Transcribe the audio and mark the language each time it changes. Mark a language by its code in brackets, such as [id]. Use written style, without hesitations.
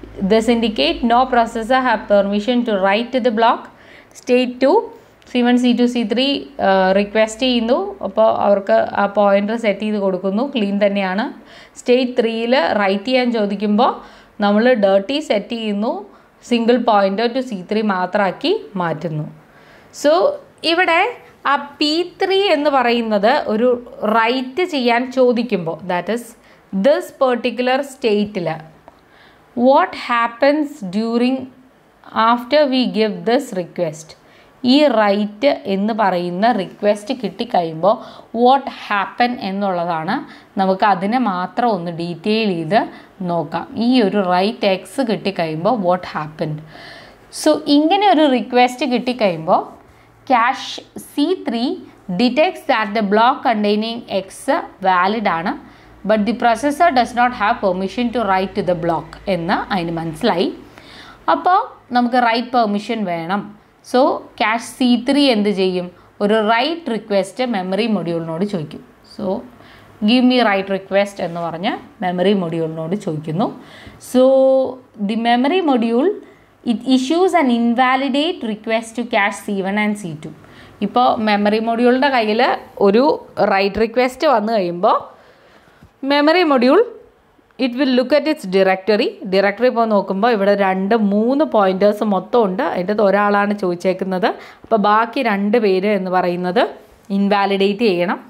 [en] This indicate no processor have permission to write to the block. [ml] State 2 C1 C2 C3 request ചെയ്യുന്നു. അപ്പോൾ അവർക്ക് ആ pointer set ചെയ്ത് കൊടുക്കുന്നു. ക്ലീൻ തന്നെയാണ്. സ്റ്റേറ്റ് 3 റൈറ്റ് ചെയ്യാൻ ചോദിക്കുമ്പോൾ നമ്മൾ ഡേർട്ടി സെറ്റ് ചെയ്യുന്നു. സിംഗിൾ പോയിൻ്റർ ടു C3 മാത്രമാക്കി മാറ്റുന്നു. സോ ഇവിടെ ആ P3 എന്ന് പറയുന്നത് ഒരു റൈറ്റ് ചെയ്യാൻ ചോദിക്കുമ്പോൾ, [en] that is this particular [ml] സ്റ്റേറ്റിൽ [en] What happens during after we give this request. [ml] ഈ റൈറ്റ് എന്ന് പറയുന്ന റിക്വസ്റ്റ് കിട്ടിക്കഴിയുമ്പോൾ വാട്ട് ഹാപ്പൻ എന്നുള്ളതാണ്. നമുക്ക് അതിനെ മാത്രം ഒന്ന് ഡീറ്റെയിൽ ചെയ്ത് നോക്കാം. ഈ ഒരു right X കിട്ടിക്കഴിയുമ്പോൾ what happen. So ഇങ്ങനെ ഒരു request കിട്ടിക്കഴിയുമ്പോൾ [en] cache C3 detects that the block containing X valid ആണ്, but the processor does not have permission to write to the block [ml] എന്ന് അതിന് മനസ്സിലായി. അപ്പോൾ നമുക്ക് റൈറ്റ് പെർമിഷൻ വേണം. സോ cache C3 എന്ത് ചെയ്യും? ഒരു റൈറ്റ് റിക്വസ്റ്റ് മെമ്മറി മൊഡ്യൂളിനോട് ചോദിക്കും. So [en] give me write request [ml] എന്ന് പറഞ്ഞ് മെമ്മറി മൊഡ്യൂളിനോട് ചോദിക്കുന്നു. [en] So the memory module it issues an invalidate request to cache C1 and C2. [ml] ഇപ്പോൾ മെമ്മറി മൊഡ്യൂളിൻ്റെ കയ്യിൽ ഒരു റൈറ്റ് റിക്വസ്റ്റ് വന്നു കഴിയുമ്പോൾ memory module [en] it will look at its directory [ml] ഇപ്പോൾ നോക്കുമ്പോൾ ഇവിടെ 2-3 പോയിൻറ്റേഴ്സ് മൊത്തം ഉണ്ട്. അതിൻ്റെ ഒരാളാണ് ചോദിച്ചേക്കുന്നത്. അപ്പോൾ ബാക്കി 2 പേര് എന്ന് പറയുന്നത് ഇൻവാലിഡേറ്റ് ചെയ്യണം.